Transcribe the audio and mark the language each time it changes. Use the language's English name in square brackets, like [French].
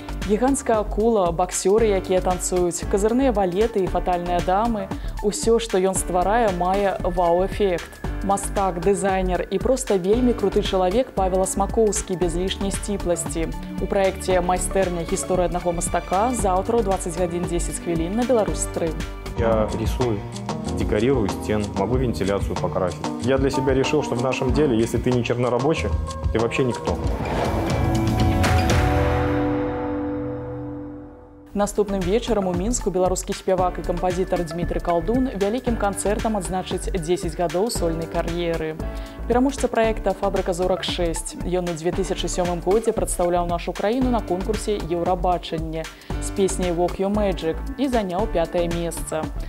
[Belarusian] Гіганцкая акула, баксёры, якія танцуюць, казырныя валеты і фатальныя дамы – усё, што ён стварае, мае вау-эфект. Мастак, дызайнер і проста вельмі круты чалавек Павел Асмакоўскі без лішняй сціпласці. У праекце «Майстэрня. Гісторыя аднаго мастака» заўтра ў 20 гадзін 10 хвілін на Беларусь-3. [Russian] Я рисую, декорирую стен, могу вентиляцию покрасить. Я для себя решил, что в нашем деле, если ты не чернорабочий, ты вообще никто. [Belarusian] Наступным вечарам у Мінску беларускі спявак і кампазітар Дмітрый Калдун вялікім канцэртам адзначыць 10 гадоў сольнай кар'еры. Пераможца праекта «Фабрыка зорак 6». Ён у 2007 годзе прадстаўляў нашу краіну на конкурсе «Еўрабачанне» з песняй «Walk Your Magic» і заняў 5-е месца.